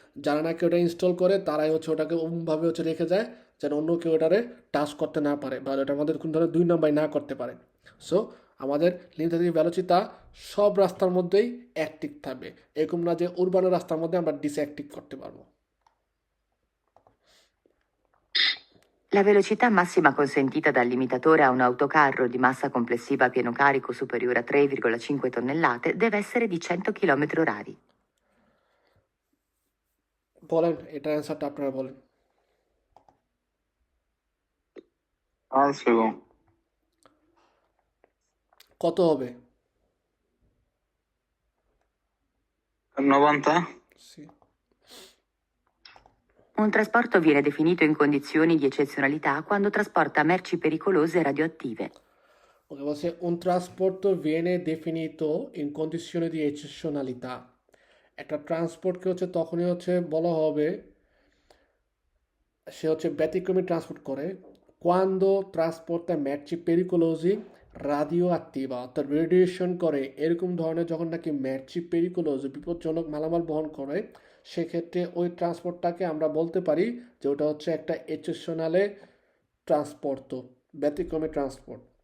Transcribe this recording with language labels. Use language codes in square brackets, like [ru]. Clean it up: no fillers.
[bn] যারা নাকি ওটা ইনস্টল করে তারাই হচ্ছে ওটাকে ওমভাবে হচ্ছে রেখে যায় যেন অন্য কেউ ওটারে টাচ করতে না পারে বা ওটার মধ্যে কোনো ধরনের দুই নম্বর না করতে পারে। সো আমাদের লিমিটেড ভেলোচিতা সব রাস্তার মধ্যেই অ্যাক্টিভ থাকবে, এরকম না যে উরবানের রাস্তার মধ্যে আমরা ডিসঅ্যাক্টিভ করতে পারবো। [it] La velocità massima consentita dal limitatore a un autocarro di massa complessiva a pieno carico superiore a 3,5 tonnellate deve essere di 100 km/h. [bn] বলেন, এটার অ্যান্সারটা আপনারা বলেন। [it] falso, [bn] কত হবে? 90. [it] সি। Un trasporto viene definito in condizioni di eccezionalità quando trasporta merci pericolose e radioattive. Ok, basta un trasporto viene definito in condizioni di eccezionalità. [bn] একটা ট্রান্সপোর্টকে হচ্ছে তখনই হচ্ছে বলা হবে, সে হচ্ছে ব্যতিক্রমী ট্রান্সপোর্ট করে, [it] quando trasporta merci pericolosi radioattiva, [bn] অর্থাৎ রেডিয়েশন করে এরকম ধরনের যখন নাকি [it] merci pericolosi [bn] বিপজ্জনক মালামাল বহন করে, সেক্ষেত্রে ওই ট্রান্সপোর্টটাকে আমরা বলতে পারি যে ওটা হচ্ছে একটা এক্সেপশনালে ট্রান্সপোর্ট, ব্যতিক্রমী ট্রান্সপোর্ট।